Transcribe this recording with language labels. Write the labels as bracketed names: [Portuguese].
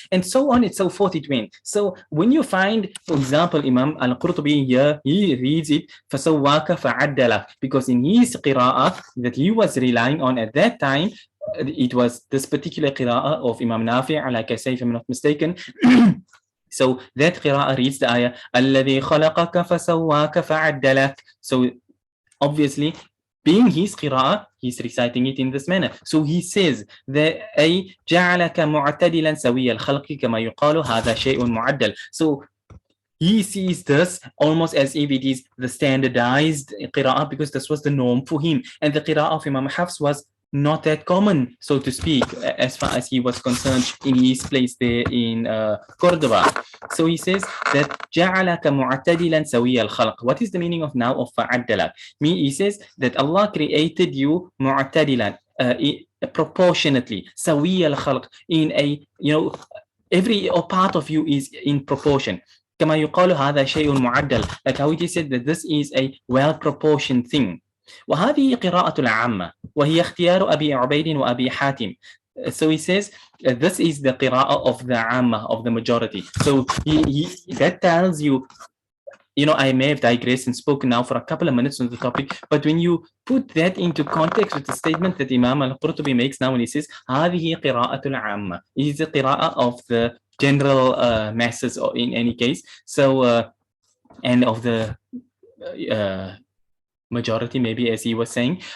[English] And so on and so forth it went. So when you find, for example, Imam Al-Qurtubi here, he reads it, [Arabic] فَسَوَّاكَ فَعَدَّلَكَ, [English] because in his qira'ah that he was relying on at that time, it was this particular qira'ah of Imam Nafi', like I say, if I'm not mistaken. So that qira'ah reads the ayah, [Arabic] الَّذِي خَلَقَكَ فَسَوَّاكَ فَعَدَّلَكَ. [English] So obviously, being his qira'ah, he's reciting it in this manner. So he says that [Arabic] أي جعلك معتدلا سوي الخلق كما يقال هذا شيء معدل. [English] So he sees this almost as if it is the standardized qira'ah, because this was the norm for him. And the qira'ah of Imam Hafs was not that common, so to speak, as far as he was concerned in his place there in Cordoba. So he says that [Arabic] جَعَلَكَ مُعْتَدِلًا سَوِيَّ الْخَلْقِ. [English] What is the meaning of now of فَعَدَّلَكَ? He says that Allah created you مُعْتَدِلًا, proportionately, [Arabic] سَوِيَّ الْخَلْقِ, [English] in a, every part of you is in proportion. [Arabic] كما يقال هذا شيء معدل, [English] like how it is said that this is a well-proportioned thing. [Arabic] وهذه قراءة العامة وهي اختيار أبي عبيد وأبي حاتم. [English] So he says this is the qira'ah of the amma, of the majority. So that tells you, I may have digressed and spoken now for a couple of minutes on the topic, but when you put that into context with the statement that Imam Al-Qurtubi makes now when he says [Arabic] هذه قراءة العامة, [English] it is the qira'ah of the general masses, or in any case, so and of the majority, maybe, as he was saying.